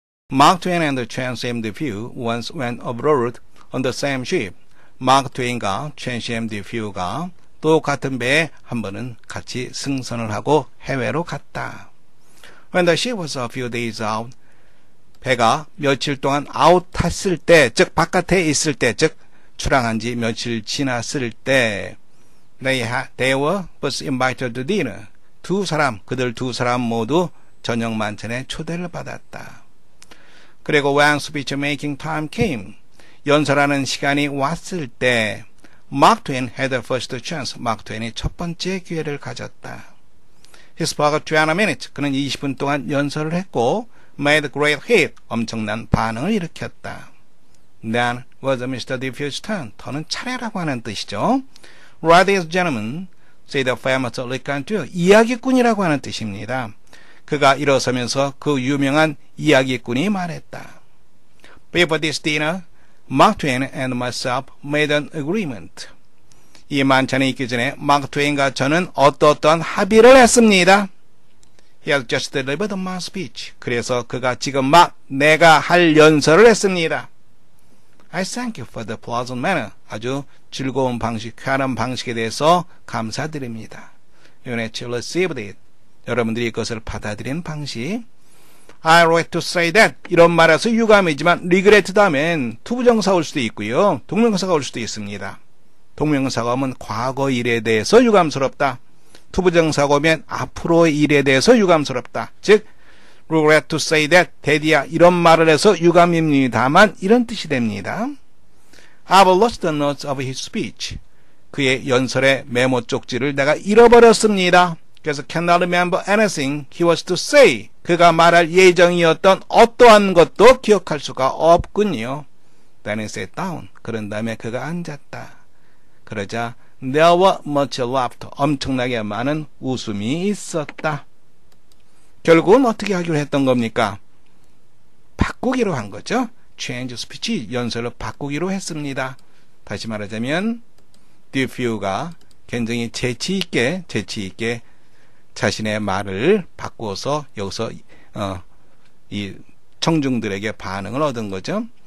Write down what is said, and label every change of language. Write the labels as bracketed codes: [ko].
[en] Mark Twain and Chen Depew once went abroad on the same ship. [ko] 마크 트웨인과 chen Depue가 또 같은 배에 한 번은 같이 승선을 하고 해외로 갔다. [en] When the ship was a few days out, [ko] 배가 며칠 동안 아웃 탔을 때, 즉 바깥에 있을 때, 즉 출항한 지 며칠 지났을 때, [en] they were both invited to dinner. [ko] 그들 두 사람 모두 저녁 만찬에 초대를 받았다. [en] 그리고 when speech making time came, [ko] 연설하는 시간이 왔을 때, [en] Mark Twain had the first chance. [ko] 마크 트웨인이 첫 번째 기회를 가졌다. [en] He spoke 20 minutes. [ko] 그는 20분 동안 연설을 했고, [en] made great hit. [ko] 엄청난 반응을 일으켰다. [en] Then was Mr. Depue's turn. [ko] 더는 차례라고 하는 뜻이죠. [en] Ladies and gentlemen, said the famous raconteur. [ko] 이야기꾼이라고 하는 뜻입니다. 그가 일어서면서 그 유명한 이야기꾼이 말했다. [en] Before this dinner, Mark Twain and myself made an agreement. [ko] 이 만찬에 있기 전에 마크 트웨인과 저는 어떠한 합의를 했습니다. [en] He has just delivered my speech. [ko] 그래서 그가 지금 막 내가 할 연설을 했습니다. [en] I thank you for the pleasant manner. [ko] 아주 즐거운 방식, 쾌활한 방식에 대해서 감사드립니다. [en] You naturally received it. [ko] 여러분들이 그것을 받아들인 방식. [en] I regret to say that. [ko] 이런 말에서 유감이지만 regret 다음엔 투부정사가 올 수도 있고요. 동명사가 올 수도 있습니다. 동명사가 오면 과거 일에 대해서 유감스럽다. 투부정사가 오면 앞으로의 일에 대해서 유감스럽다. 즉 [en] regret to say that, [ko] 대디야 이런 말을 해서 유감입니다만 이런 뜻이 됩니다. [en] I've lost the notes of his speech. [ko] 그의 연설의 메모 쪽지를 내가 잃어버렸습니다. [en] 그래서 cannot remember anything he was to say. [ko] 그가 말할 예정이었던 어떠한 것도 기억할 수가 없군요. [en] Then he sat down. [ko] 그런 다음에 그가 앉았다. [en] 그러자 there were much laughter. [ko] 엄청나게 많은 웃음이 있었다. 결국은 어떻게 하기로 했던 겁니까? 바꾸기로 한 거죠. [en] change speech, [ko] 연설을 바꾸기로 했습니다. 다시 말하자면 Depue가 굉장히 재치 있게 자신의 말을 바꾸어서 여기서 이 청중들에게 반응을 얻은 거죠.